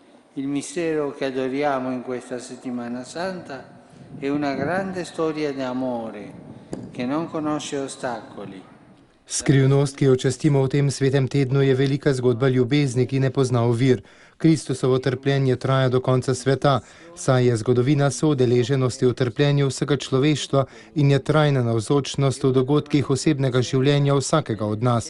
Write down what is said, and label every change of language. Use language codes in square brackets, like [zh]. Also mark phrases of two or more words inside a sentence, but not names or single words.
[it] Il mistero che adoriamo in questa settimana santa è una grande storia di amore che non conosce ostacoli. [sl] Skrivnost, ki jo častimo v tem svetem tednu, je velika zgodba ljubezni, ki ne pozna ovir. Kristusovo trpljenje traja do konca sveta, saj je zgodovina soudeleženosti v trpljenju vsega človeštva in je trajna navzočnost v dogodkih osebnega življenja vsakega od nas.